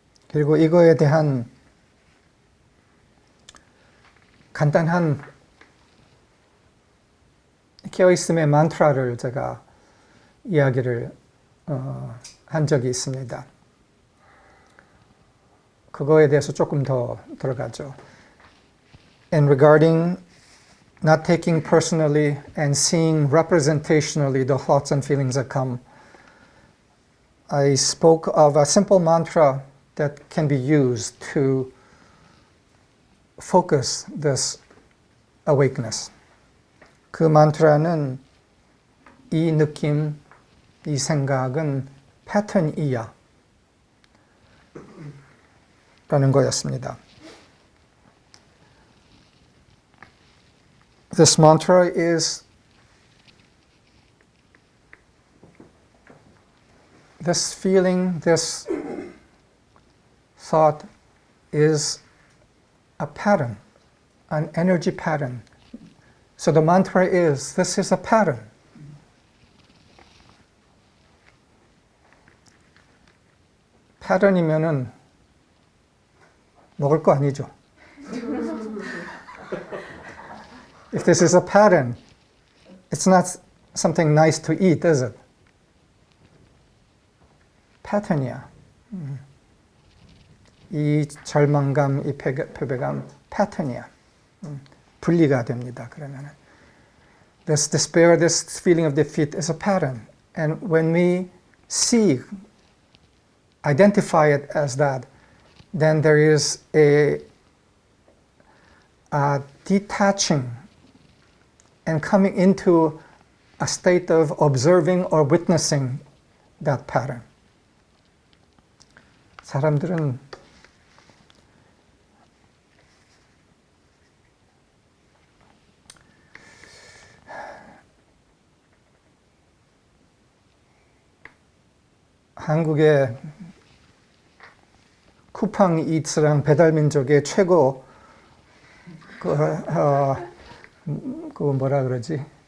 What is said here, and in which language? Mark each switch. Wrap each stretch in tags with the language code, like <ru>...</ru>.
<ko>그리고 이거에 대한 간단한 깨어있음의 만트라를 제가 이야기를 한 적이 있습니다. 그거에 대해서 조금 더 들어가죠.</ko> <en>And regarding not taking personally and seeing representationally the thoughts and feelings that come, I spoke of a simple mantra that can be used to focus this awakeness.</en> <ko>그 만트라는 이 느낌, 이 생각은 패턴이야 라는 거였습니다.</ko> <en>This mantra is this feeling, this thought is a pattern, an energy pattern. So the mantra is, this is a pattern.</en> <ko>패턴이면은 먹을 거 아니죠.</ko> <en>If this is a pattern, it's not something nice to eat, is it?</en> <ko>패턴이야. 이 절망감, 이 패배감, 패턴이야. 분리가 됩니다.</ko> <en>그러면은 this despair, this feeling of defeat is a pattern, and when we see, identify it as that, then there is a detaching and coming into a state of observing or witnessing that pattern.</en> <ko>사람들은 한국의 쿠팡 이츠랑 배달민족의 최고 그 뭐라 그러지?</ko>